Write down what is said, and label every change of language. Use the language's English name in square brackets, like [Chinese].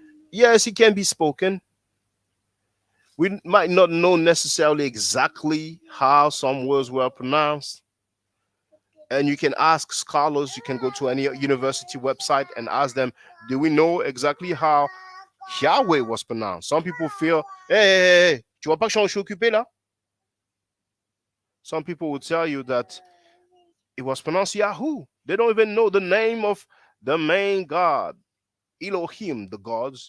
[English] Yes, it can be spoken. We might not know necessarily exactly how some words were pronounced. And you can ask scholars, you can go to any university website and ask them, do we know exactly how Yahweh was pronounced? Some people feel, hey, [French] tu vois pas que je suis occupé là? [English] Some people will tell you that it was pronounced Yahoo. They don't even know the name of the main God, Elohim, the gods.